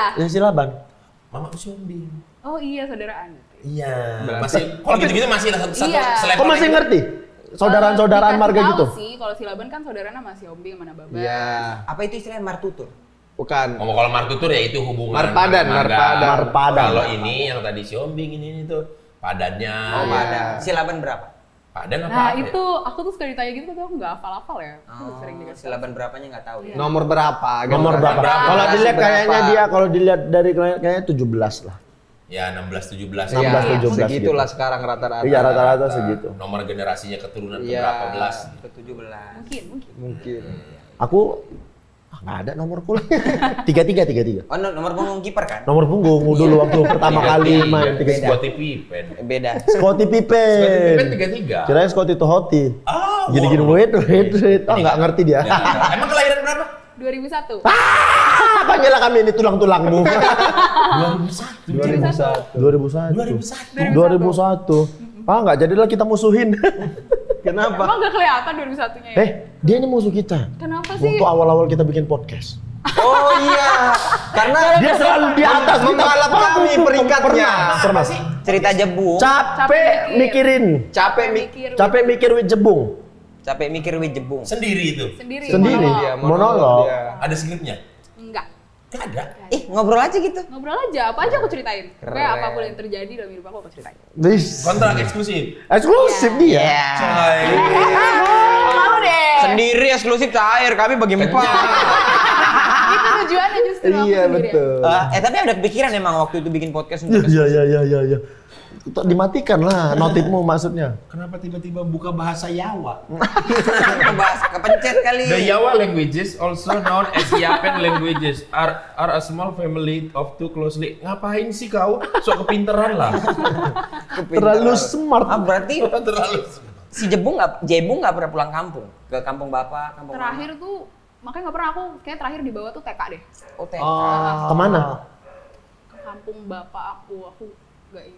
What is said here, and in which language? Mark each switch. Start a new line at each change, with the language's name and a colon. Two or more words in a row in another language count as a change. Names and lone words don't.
Indonesian: Ya Silaban. Mama Siombing. Oh iya, saudaraan. Iya. Berarti- Masih kalau gitu-gitu masih ada satu Iya. selevel. Kau masih ngerti? Saudaraan-saudaraan Dikasih marga tahu gitu? sih, kalau Silaban kan saudaranya sama Siombing sama Nababa. Iya. Apa itu istilahnya martutur? Bukan. Kalau martutur ya itu hubungan Marpadan, marga. Marpadan. Kalau ini yang tadi Siombing ini tuh padannya. Oh, Iya. ada. Silaban berapa? Padan apa? Nah apa ya? itu aku tuh suka ditanya gitu, tapi aku nggak hafal-hafal ya. Aku sering dikasih. Silaban berapanya nggak tahu ya. Nomor berapa? Nomor berapa? Berapa? Kalau dilihat Berapa? kayaknya dia, kalau dilihat dari kayaknya 17 lah. Ya 16-17. 16-17 segitulah gitu. sekarang rata-rata. Iya rata-rata segitu. Nomor generasinya keturunan ke Iya. berapa belas? Ke 17. Mungkin. Mungkin. Aku nggak ada nomorku lah. 33. Oh, nomor punggung kiper kan? Nomor punggung dulu waktu pertama kali main 33. Scottie Pippen. Beda. Scottie Scottie Pippen Pippen. 33. Kirain Scottie Tohoti. Ah, Gini-gini wait. Oh nggak ngerti dia. Ya, emang kelahiran berapa? 2001. Panggillah kami ini tulang-tulangmu. 2001. 2001. Ah nggak jadilah kita musuhin. Kenapa? Emang nggak kelihatan 2001-nya ya? Dia ini musuh kita. Kenapa sih? Waktu awal-awal kita bikin podcast. Oh iya. Karena Dia selalu di atas kita. membalap kami peringkatnya. Pernah. Cerita jebung. Capek mikirin. Capek mikir wit jebung. Capek mikir wit jebung. Sendiri itu. Sendiri. Sendiri. monolog. Dia monolog. Dia. Ada skripnya. Enggak. Gak ada. Ngobrol aja gitu. Ngobrol aja, apa aja aku ceritain. Keren. Kayak apapun yang terjadi dalam hidup aku ceritain. Kontrak eksklusif. Eksklusif dia. Iya. Coy. Malu deh. Sendiri eksklusif cair, kami bagi 4. Itu tujuannya justru aku Iya sendiri. betul. Tapi ada kepikiran emang waktu itu bikin podcast untuk Iya. Dimatikan lah notifmu maksudnya. Kenapa tiba-tiba buka bahasa Yawa? bahas kepencet kali.
English: The Yawa languages, also known as Yapen languages, are a small family of two closely.
Indonesian: Ngapain sih kau? Sok kepinteran lah. Terlalu smart. Berarti Terlalu. si Jebung nggak pernah pulang kampung ke kampung bapak, kampung Terakhir tuh, makanya nggak pernah aku, kayak terakhir di bawah tuh TK deh. mama. TK. Kemana? Ke kampung bapak aku nggak ingat.